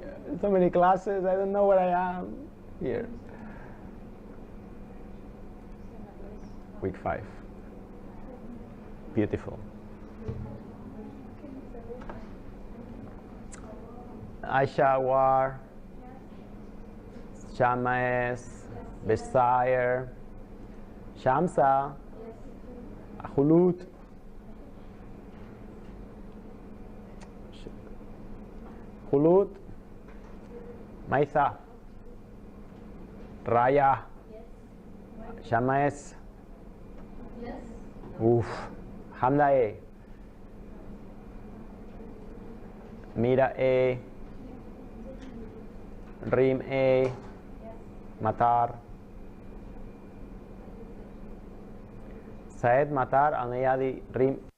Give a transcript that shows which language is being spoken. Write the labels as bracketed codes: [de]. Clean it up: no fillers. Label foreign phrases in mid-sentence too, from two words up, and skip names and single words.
[en] So many classes, I don't know where I am. Here. Week 5. Beautiful. Aisha War, Shamas, Bezier, Shamsa, Ahulut, Hulut, Maitha, Raya, Shamas, Hamda A, Mira A, Rim A, Matar, Saed Matar Al-Nayadi, Rim